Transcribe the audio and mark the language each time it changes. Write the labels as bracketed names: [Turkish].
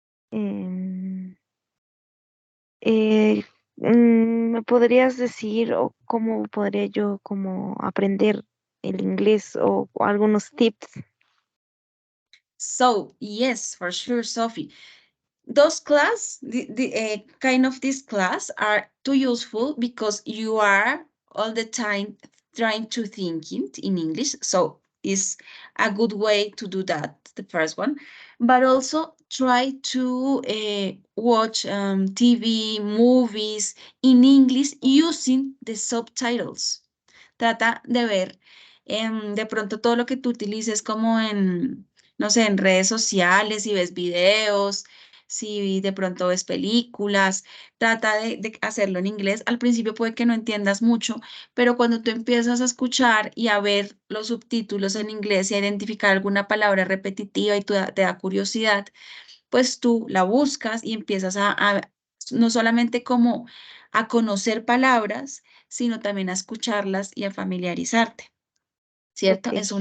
[Spanish] em, ¿me podrías decir o cómo podría yo como aprender el inglés o algunos tips? [English] So yes, for sure, Sophie. Those class, kind of this class are too useful because you are all the time trying to think it in English. So it's a good way to do that, the first one. But also try to watch TV, movies in English using the subtitles. [Spanish] Trata de ver de pronto todo lo que tú utilices como en, no sé, en redes sociales, si ves videos, si de pronto ves películas, trata de hacerlo en inglés. Al principio puede que no entiendas mucho, pero cuando tú empiezas a escuchar y a ver los subtítulos en inglés y a identificar alguna palabra repetitiva y te da curiosidad, pues tú la buscas y empiezas no solamente como a conocer palabras, sino también a escucharlas y a familiarizarte, ¿cierto?